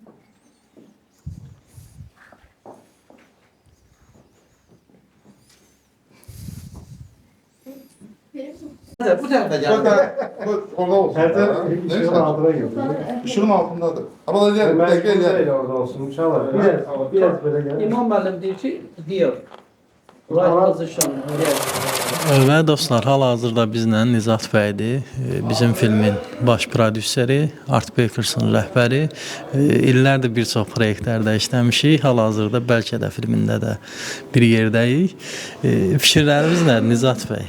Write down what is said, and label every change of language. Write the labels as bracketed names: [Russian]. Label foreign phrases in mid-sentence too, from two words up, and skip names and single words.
[Turkish] Bu tarafa gel. Orada olsun. Işığın altına gir. Işığın altındadır. Ama da gel, gel. Orada olsun. Çalar. Biraz böyle gel. [Azerbaijani] İmam müəllim deyir ki, deyir. [English] Right position. [Azerbaijani] Və dostlar, hal-hazırda bizlə Nizat bəydir. Bizim filmin baş prodüseri, Art Bakers'ın rəhbəri. İllərdir bir çox proyektlərdə işləmişik. Hal-hazırda bəlkə də filmində də bir yerdəyik. Fikirləriniz nədir Nizat bəy?